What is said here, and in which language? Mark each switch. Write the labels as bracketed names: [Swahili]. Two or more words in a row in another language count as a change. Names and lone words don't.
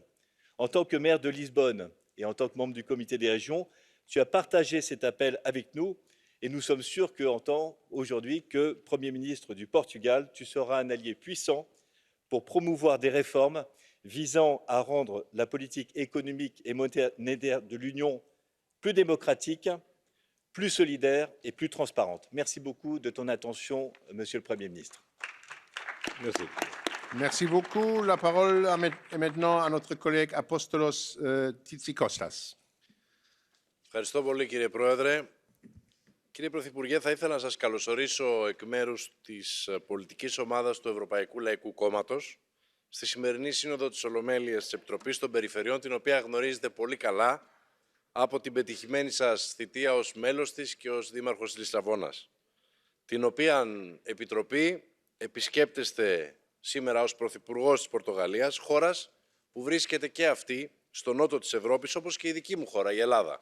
[French] En tant que maire de Lisbonne et en tant que membre du comité des régions, tu as partagé cet appel avec nous et nous sommes sûrs qu'en tant aujourd'hui que Premier ministre du Portugal, tu seras un allié puissant pour promouvoir des réformes visant à rendre la politique économique et monétaire de l'Union plus démocratique, plus solidaire et plus transparente. Merci beaucoup de ton attention, Monsieur le Premier ministre. Merci. Merci beaucoup. La parole est maintenant à notre collègue Apostolos Titsikostas. [Greek] Ευχαριστώ πολύ κύριε Πρόεδρε. Κύριε Πρωθυπουργέ, θα ήθελα να σας καλωσορίσω εκ μέρους της πολιτικής ομάδας του Ευρωπαϊκού Λαϊκού Κόμματος στη σημερινή σύνοδο της Ολομέλειας της Επιτροπής των Περιφερειών, την οποία γνωρίζετε πολύ καλά από την πετυχημένη σας θητεία ως μέλος της και ως Δήμαρχος της Λισαβόνας, την οποία Επιτροπή επισκέπτεστε σήμερα ως Πρωθυπουργός της Πορτογαλίας, χώρας που βρίσκεται και αυτή στο νότο της Ευρώπης, όπως και η δική μου χώρα, η Ελλάδα.